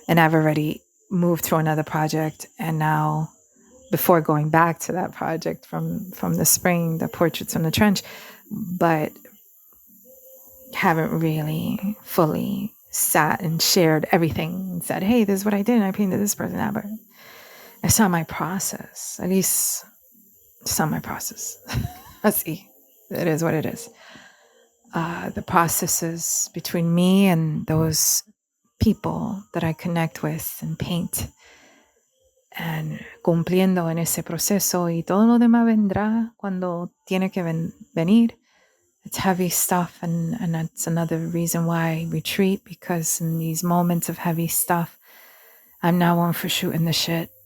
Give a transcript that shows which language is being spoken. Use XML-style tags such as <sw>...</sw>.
<en>And I've already moved to another project. And now, before going back to that project from the spring, the portraits from the trench, but haven't really fully sat and shared everything and said, hey, this is what I did. And I painted this person that. But it's not my process. At least it's not my process. I see. It is what it is. The processes between me and those people that I connect with and paint, and</en> <es>cumpliendo en ese proceso, y todo lo demás vendrá cuando tiene que venir.</es> <en>It's heavy stuff, and that's another reason why I retreat, because in these moments of heavy stuff, I'm not one for shooting the shit.</en>